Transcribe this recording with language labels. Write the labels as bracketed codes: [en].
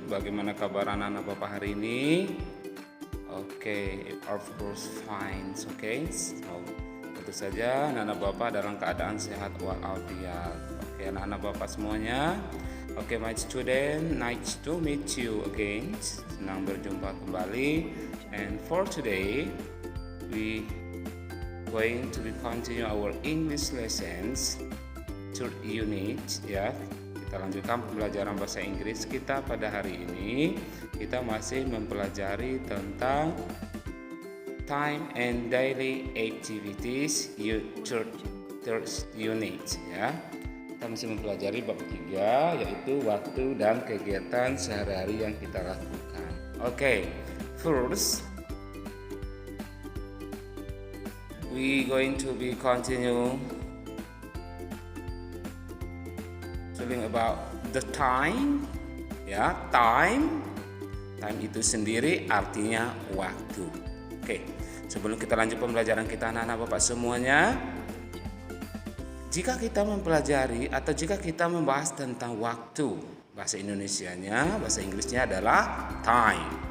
[id] Bagaimana kabar anak-anak Bapak hari ini? Oke, [en] of course fine. [id] Oke. So, tentu saja anak-anak Bapak dalam keadaan sehat walafiat. Oke, anak-anak Bapak semuanya. [en] Oke, my student, nice to meet you again. [id] Senang berjumpa kembali. [en] And for today, we going to be continue our English lessons, third unit. [id] Ya, kita lanjutkan pembelajaran bahasa Inggris kita pada hari ini. Kita masih mempelajari tentang time and daily activities, third unit. Ya. Kita masih mempelajari bab 3, yaitu waktu dan kegiatan sehari-hari yang kita lakukan. [en] Oke, first we going to be continue talking about the time. [id] Ya, time itu sendiri artinya waktu. Oke, sebelum kita lanjut pembelajaran kita anak-anak Bapak semuanya, jika kita mempelajari atau jika kita membahas tentang waktu, bahasa Indonesianya, bahasa Inggrisnya adalah time.